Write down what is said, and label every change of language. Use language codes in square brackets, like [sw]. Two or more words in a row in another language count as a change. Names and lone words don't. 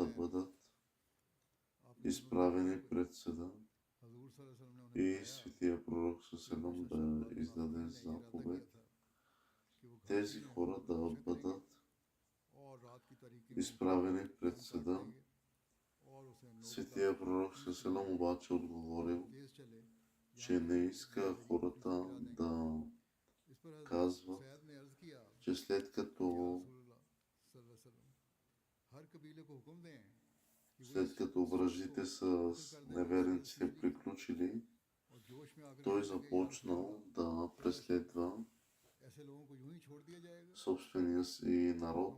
[hi] हुज़ैम [bg] бъдат [hi] आपने दोनों [bg] изправени [hi] हुए [bg] пред съда [hi] हजूर [ar] صلى الله عليه وسلم [hi] ने उन्हें [bg] и [hi] बताया [bg] Светия пророк [hi] कि [bg] салалам [hi] बेशक [bg] да [hi] बाद [bg] издаде [hi] मुनाफिकीन ने ये इरादा [bg] заповед [hi] किया था कि वो घाटी [bg] тези [hi] में [bg] хора [hi] हम पर [bg] да [hi] हमला करेंगे [bg] бъдат [hi] और रात की [bg] изправени пред съда. Светия пророк Селам обаче отговорил, че не иска хората да казват, че след като враждите с неверниците приключили, той започнал да преследва собствения си народ.